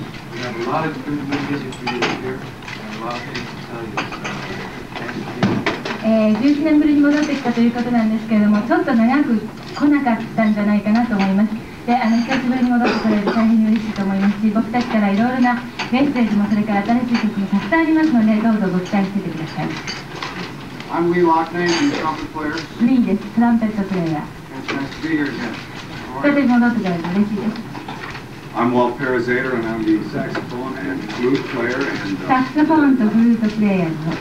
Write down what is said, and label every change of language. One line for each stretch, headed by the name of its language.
English: We have a lot of good music for you to hear and a lot of things to tell you. Thanks for being here.
Japanese: 11年ぶりに戻ってきたということなんですけれども、ちょっと長く来なかったんじゃないかなと思います。で、久しぶりに戻ってこれて大変に嬉しいと思いますし、僕たちからいろいろなメッセージもそれから新しい曲もたくさんありますので、どうぞご期待しててください。
English: I'm Loughnane, I'm a trumpet player.
Japanese: リーです、トランペットプレイヤー。
English: It's nice to be here again.
Japanese: 再び戻ってくれて嬉しいです。
English: I'm Walt Parazaider, and I'm the saxophone and flute player. And
Japanese: サクソフォンとフルートプレイヤーの。